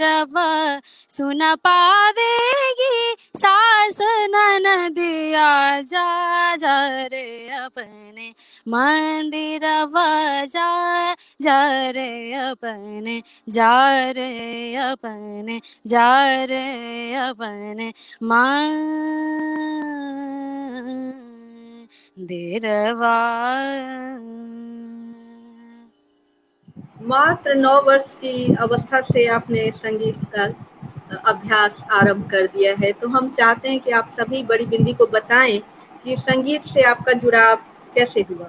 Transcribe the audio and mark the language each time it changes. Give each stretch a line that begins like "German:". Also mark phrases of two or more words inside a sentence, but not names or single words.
Hindi: सुन पावेगी सास ननदिया जा जा रे अपने मंदिर जा जा रे अपने जा रे अपने जा रे अपने मंदिरवा। मात्र 9 वर्ष की अवस्था से आपने संगीत का अभ्यास आरंभ कर दिया है, तो हम चाहते हैं कि आप सभी बड़ी बिंदी को बताएं कि संगीत से आपका जुड़ाव कैसे हुआ।